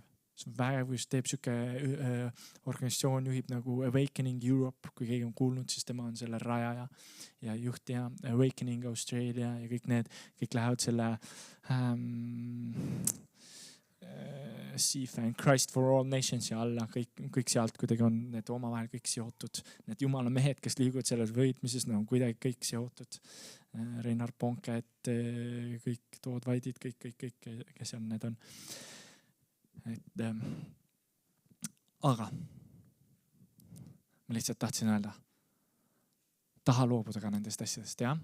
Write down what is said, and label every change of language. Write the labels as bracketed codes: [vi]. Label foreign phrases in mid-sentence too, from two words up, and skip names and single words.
[et] See on vägev, kui teeb siuke organisatsioon juhib nagu Awakening Europe, kui keegi on kuulnud, siis tema on selle rajaja ja juhtija Awakening Australia ja kõik lähevad selle CFAN, Christ for all nations ja alla kõik sealt kuidagi on need omavahel kõik seotud. Need jumala mehed, kes liiguvad selles võitmises, on kuidagi kõik seotud. Reinar Ponket, kõik Tood Vaidid, kõik, kes seal need on. Aga ma lihtsalt tahtsin öelda, taha loobuda ka nendest asjadest, jah?